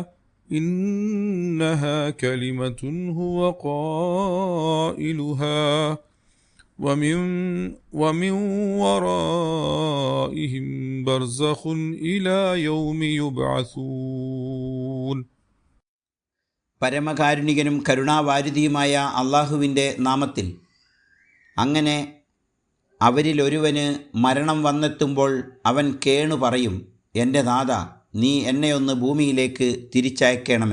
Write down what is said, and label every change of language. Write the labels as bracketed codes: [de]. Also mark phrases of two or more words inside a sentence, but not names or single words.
[ar] إنها كلمة هو قائلها ومن ورائهم برزخ إلى يوم يبعثون. [ml] പരമകാരുണികനും കരുണാവാരിധിയുമായ അള്ളാഹുവിൻ്റെ നാമത്തിൽ. അങ്ങനെ അവരിലൊരുവന് മരണം വന്നെത്തുമ്പോൾ അവൻ കേണു പറയും, എൻ്റെ നാഥ, നീ എന്നെയൊന്ന് ഭൂമിയിലേക്ക് തിരിച്ചയക്കണമേ.